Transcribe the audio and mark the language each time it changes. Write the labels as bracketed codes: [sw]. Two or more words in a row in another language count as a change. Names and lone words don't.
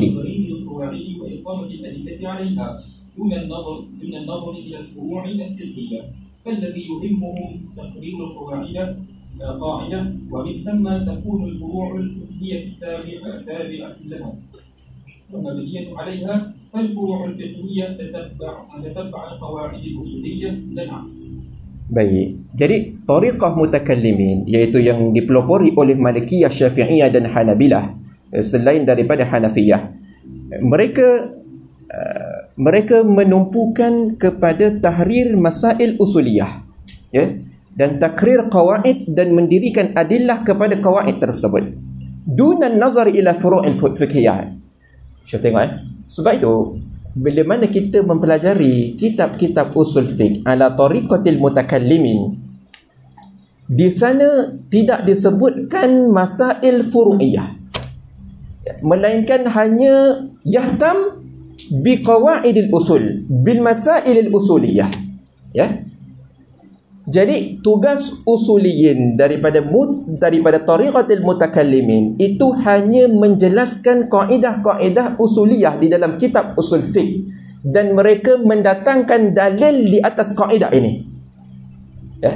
[ar] وإقامة الأدلة عليها دون النظر إلى الفروع الفقهية، فالذي يهمهم تقرير القواعد قاعدة، ومن ثم تكون الفروع الفقهية تابعة لها ومبنية عليها، فالفروع الفقهية تتبع القواعد الأصولية لا العكس. [ms] Baik, jadi [ar] طريقة المتكلمين, [ms] iaitu yang dipelopori oleh Malikiyah, Syafi'iyah dan Hanabilah, selain daripada Hanafiyah, mereka menumpukan kepada [ar] تحرير مسائل أصولية, [ms] ya, dan [ar] تقرير قواعد, [ms] dan mendirikan adillah kepada qawaid tersebut [ar] دون نظر إلى الفروع الفقهية. [ms] Syuf tengok sebab itu bila mana kita mempelajari kitab-kitab usul fiqh [ar] على طريقة المتكلمين, [ms] di sana tidak disebutkan [ar] مسائل فرعية, [ms] melainkan hanya [ar] يهتم بقواعد الأصول، بالمسائل الأصولية, [ms] ya. Jadi tugas usuliyin daripada [ar] طريقة المتكلمين [ms] itu hanya menjelaskan kaedah-kaedah usuliyah di dalam kitab usul fiqh, dan mereka mendatangkan dalil di atas kaedah ini, ya.